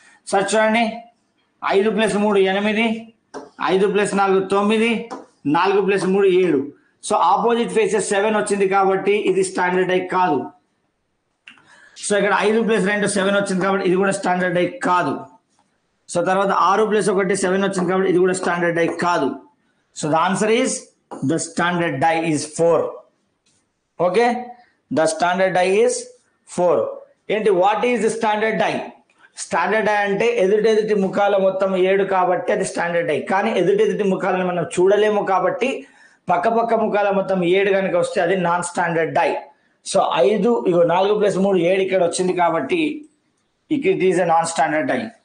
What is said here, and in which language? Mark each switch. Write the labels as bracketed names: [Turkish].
[Telugu] Sir చూడండి, 5 + 3 8, 5 + 4 9, 4 + 3 7. So opposite faces 7 వచ్చింది కాబట్టి ఇది స్టాండర్డ్ డై కాదు. సో ఇక్కడ 5 + 2 7 వచ్చింది కాబట్టి ఇది కూడా స్టాండర్డ్ డై కాదు. సో తర్వాత 6 + 1 7 వచ్చింది కాబట్టి ఇది కూడా స్టాండర్డ్ డై కాదు. [English] So the answer is the standard die is 4. Okay, the standard die is 4. ఏంటి what is the standard die? [Telugu] Standard die అంటే ఎదుటి ముఖాల మొత్తం 7 కాబట్టి అది స్టాండర్డ్ డై. కానీ ఎదుటి ముఖాలను మనం చూడలేము కాబట్టి పక్క ముఖాల మొత్తం 7 కనుక వస్తే అది నాన్ స్టాండర్డ్ డై. [English] so 5 4 + 3 7 [Telugu] ఇక్కడ వచ్చింది కాబట్టి [English] It is a non standard die.